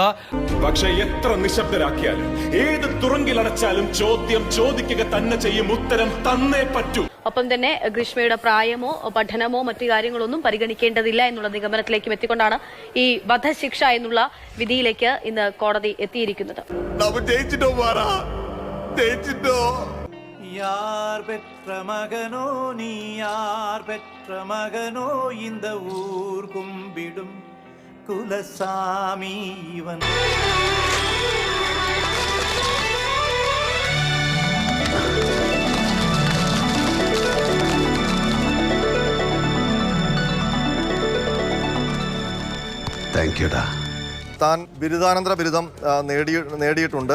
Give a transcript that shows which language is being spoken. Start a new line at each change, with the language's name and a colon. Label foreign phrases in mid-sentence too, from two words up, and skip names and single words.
Malayalam: പക്ഷേ എത്ര നിശബ്ദരാക്കിയാലും ഏത് തുറങ്കിലടച്ചാലും ചോദ്യം ചോദിക്കുക തന്നെ ചെയ്യും, ഉത്തരം തന്നേ പറ്റൂ. ഒപ്പം തന്നെ ഗ്രീഷ്മയുടെ പ്രായമോ പഠനമോ മറ്റു കാര്യങ്ങളൊന്നും പരിഗണിക്കേണ്ടതില്ല എന്നുള്ള നിഗമനത്തിലേക്കും എത്തിക്കൊണ്ടാണ് ഈ വധശിക്ഷ എന്നുള്ള വിധിയിലേക്ക് ഇന്ന് കോടതി എത്തിയിരിക്കുന്നത്.
Tamil: யார் பெற்ற மகனோ நீ யார் பெற்ற மகனோ இந்த ஊர் கும்பிடும் குலசாமி இவன்.
English: thank you da.
Malayalam: താൻ ബിരുദാനന്തര ബിരുദം നേടിയിട്ടുണ്ട്.